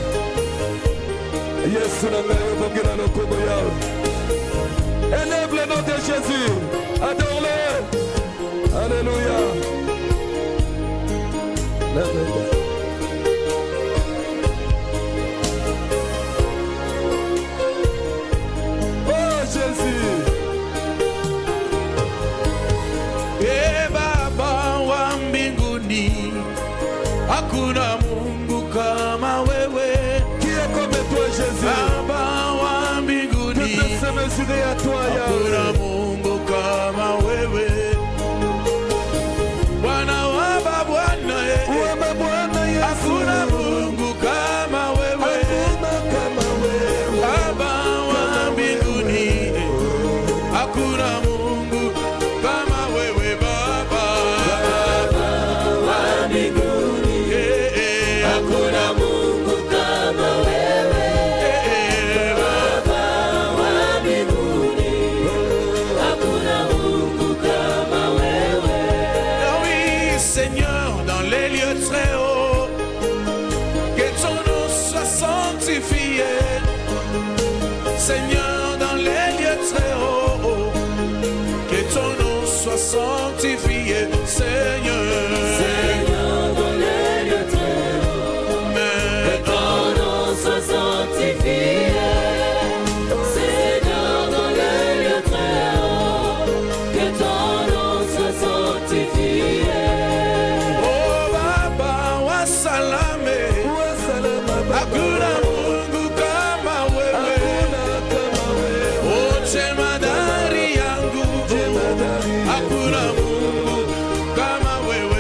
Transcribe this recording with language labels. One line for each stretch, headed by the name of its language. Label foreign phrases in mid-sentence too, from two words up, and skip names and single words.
Lingala: Yesu na ngayo bongera no kombo yao.
French: Élève le nom de Jésus, adore-le. Alléluia. Oh Jésus.
Swahili: Baba wa mbinguni, hakuna Mungu kama wewe.
French: Qui est comme toi, Jésus?
Swahili: Baba wa mbinguni,
French: que peut se mesurer à toi,
Swahili: hakuna
French: Yahweh?
Swahili: Mungu kama wewe. Bwana wa mabwana, hakuna Mungu kama wewe. Baba wa mbinguni, hakuna Mungu kama wewe. Baba wa mbinguni, hakuna Mungu kama wewe. Baba wa mbinguni, hakuna Mungu kama wewe.
French: Oui, Seigneur, dans les lieux très hauts, que ton nom soit sanctifié. Seigneur, dans les lieux très hauts, que ton nom soit sanctifié. Seigneur, Seigneur, dans les lieux très hauts, que ton nom soit sanctifié. Seigneur, dans les lieux très hauts, que ton nom soit sanctifié.
Swahili: oh Baba wa salame, hakuna Mungu kama wewe. Oh jemadari yangu, hakuna Mungu kama wewe.